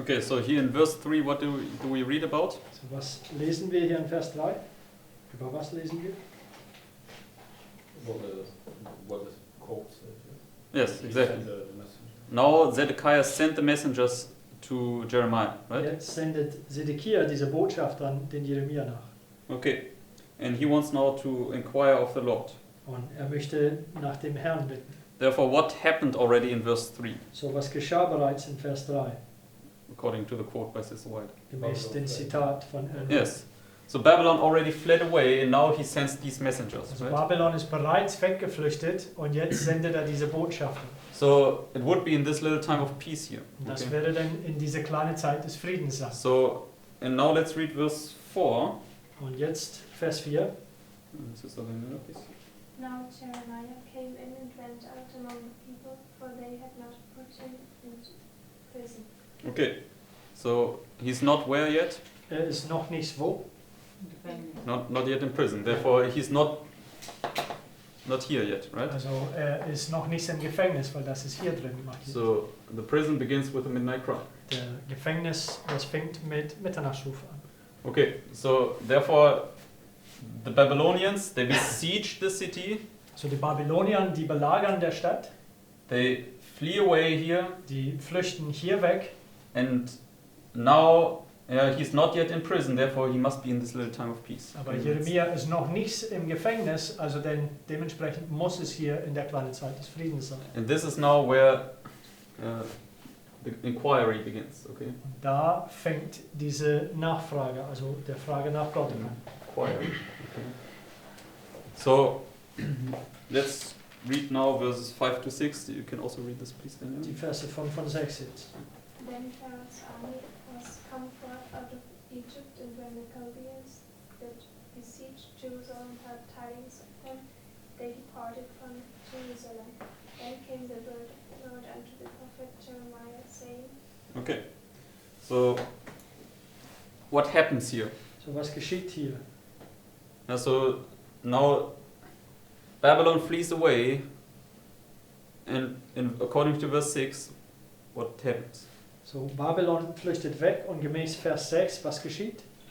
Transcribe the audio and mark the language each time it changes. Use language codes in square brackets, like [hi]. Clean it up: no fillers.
[en] Okay, so here in verse 3, what do we read about? [de] So was lesen wir hier in Vers 3? Über was lesen wir? [en] What is called? Yes, exactly. Now Zedekiah sent the messengers to Jeremiah, right? [de] Jetzt sendet Zedekia diese Botschaft an den Jeremia nach. [en] Okay, and he wants now to inquire of the Lord. [de] Und er möchte nach dem Herrn bitten. [en] Therefore, what happened already in verse 3, [de] So was geschah bereits in Vers 3, [en] according to the quote by Sister White? [de] gemäß dem Zitat von [en] Yes. So Babylon already fled away, and now he sends these messengers, [de] Also [en] right? [de] Babylon ist bereits weggeflüchtet und jetzt sendet er diese Botschaften. [en] So it would be in this little time of peace here. [de] Und das [en] Okay. [de] wäre dann in diese kleine Zeit des Friedens sein. [en] So, and now let's read verse 4. [de] Und jetzt Vers 4. [en] Sister Daniela, please. Now Jeremiah came in and went out among the people, for they had not put him into prison. Okay, so he's not where yet? [de] Er ist noch nicht wo? [en] Not yet in prison. Therefore, he's not here yet, right? [de] Also er ist noch nicht im Gefängnis, weil das ist hier drin markiert. [en] So the prison begins with a midnight cry. [de] Der Gefängnis, das fängt mit Mitternachtsruf an. [en] Okay, so therefore the Babylonians, they besiege the city, [de] So die Babylonier, die belagern der Stadt, [en] they flee away here, [de] die flüchten hier weg. [en] and now he's not yet in prison, therefore he must be in this little time of peace. [de] Aber [en] Okay, [de] Jeremia ist noch nicht im Gefängnis, also denn dementsprechend muss es hier in der kleinen Zeit des Friedens sein. [en] and this is now where the inquiry begins, okay? [de] Und da fängt diese Nachfrage, also der Frage nach Gott an. [en] Inquiry. Okay. So let's read now verses 5 to 6. You can also read this, please, Daniel. [de] Die Verse von 6 jetzt. [en] Then Pharaoh's army was come forth out of Egypt, and when the Chaldeans that besieged Jerusalem had tidings of them, they departed from Jerusalem. Then came the word of the Lord unto the prophet Jeremiah, saying, Okay. So what happens here? [de] So was geschieht hier? [en] So now Babylon flees away, and according to verse 6, what happens? [de] So, Babylon flüchtet weg und gemäß Vers 6, was geschieht?